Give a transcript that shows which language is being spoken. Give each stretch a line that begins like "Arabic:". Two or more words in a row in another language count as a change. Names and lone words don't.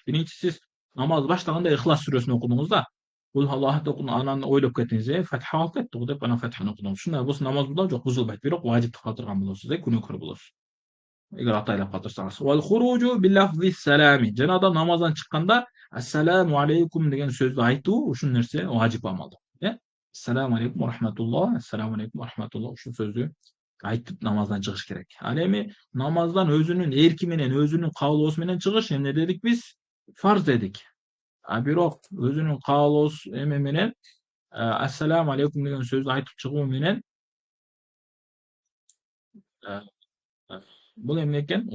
Kyrgyz: Биринчи сиз намаз баштаганда Ихлас сүрөсүн окудуңуз да, Кул Аллаху окудуңуз, анан ойлоп кеттиңиз, Фатиха калып кетти го деп анан Фатиханы окудуңуз. Ушундай болсо намаз бузулабы? Жок, бузулбайт. Бирок важипти калтырган болосуз, күнөөкөр болосуз. Эгер атайлап калтырсаңыз.
Arabic: والخروج بلفظ السلام.
Kyrgyz: Жана да намаздан чыкканда
Arabic: السلام عليكم
Kyrgyz: деген сөздү айтуу ушул нерсе важип амал.
Arabic: السلام عليكم ورحمة الله، السلام عليكم ورحمة الله
Kyrgyz: ушул сөздү айтып намаздан чыгыш керек. Ал эми намаздан өзүнүн эрки менен, өзүнүн каалоосу менен чыгыш эмне дедик биз? Фарз дедик. Бирок өзүнүн каалоосу менен
Arabic: السلام عليكم
Kyrgyz: деген сөздү айтып чыгуу менен бул эмне экен?